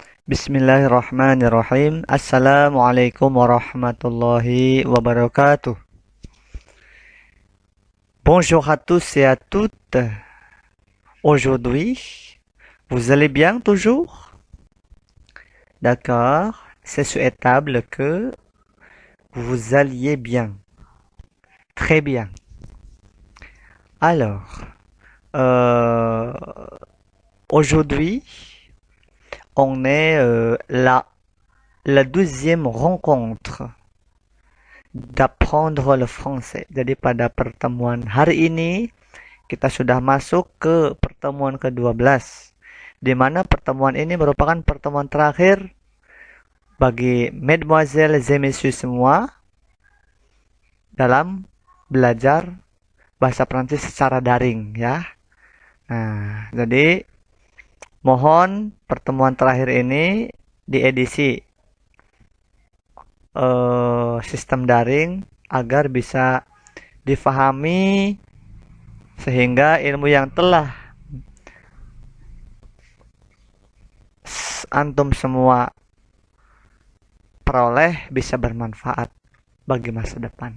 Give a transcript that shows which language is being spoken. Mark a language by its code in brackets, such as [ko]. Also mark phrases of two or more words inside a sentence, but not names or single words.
[ar] بسم الله الرحمن الرحيم. السلام عليكم ورحمة الله وبركاته. [fr] Bonjour à tous et à toutes. Aujourd'hui, vous allez bien toujours? D'accord, c'est souhaitable que vous alliez bien. Très bien. Alors, euh, aujourd'hui, on est la deuxième rencontre d'apprendre le français. [id] Jadi pada pertemuan hari ini kita sudah masuk ke pertemuan ke-12, di mana pertemuan ini merupakan pertemuan terakhir bagi [fr] mesdemoiselles et messieurs [id] semua dalam belajar bahasa Prancis secara daring ya. Nah, jadi mohon pertemuan terakhir ini diedisi sistem daring agar bisa difahami sehingga ilmu yang telah antum semua peroleh bisa bermanfaat bagi masa depan.